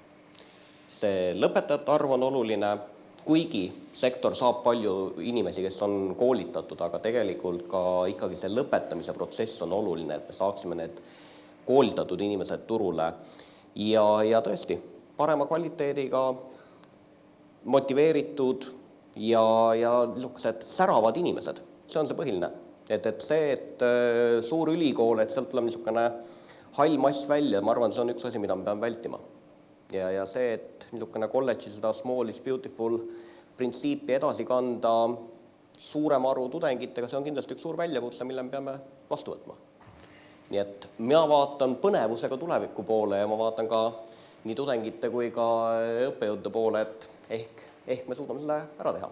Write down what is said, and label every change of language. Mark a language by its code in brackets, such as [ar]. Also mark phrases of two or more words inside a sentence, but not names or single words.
[et] See lõpetajate arv on oluline, kuigi sektor saab palju inimesi, kes on koolitatud, aga tegelikult ka ikkagi see lõpetamise protsess on oluline, et me saaksime need koolitatud inimesed turule ja tõesti parema kvaliteediga motiveeritud ja niisugused säravad inimesed. See on see põhiline. Et see, et suur ülikool, et sealt tuleb niisugune hall mass välja, ma arvan, see on üks asi, mida me peame vältima. Ja see, et niisugune kolledži seda [en] small is beautiful [et] printsiipi edasi kanda suurem arvu tudengitega, see on kindlasti üks suur väljakutse, mille me peame vastu võtma. Nii et mina vaatan põnevusega tuleviku poole ja ma vaatan ka nii tudengite kui ka õppejõudude poole, et ehk me suudame selle ära teha.